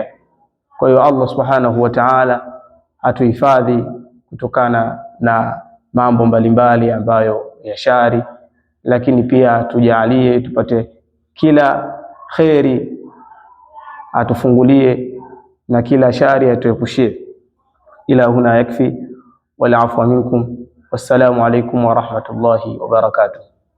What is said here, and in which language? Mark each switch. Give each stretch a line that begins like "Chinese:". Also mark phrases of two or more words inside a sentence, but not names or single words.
Swahili: Kwa hiyo Allah
Arabic: سبحانه وتعالى
Swahili: atuhifadhi kutokana na mambo mbalimbali ambayo ya shari, lakini pia tujalie tupate kila kheri, atufungulie na kila shari atuepushie.
Arabic: إلى هنا يكفي والعفو منكم. والسلام عليكم ورحمة الله وبركاته.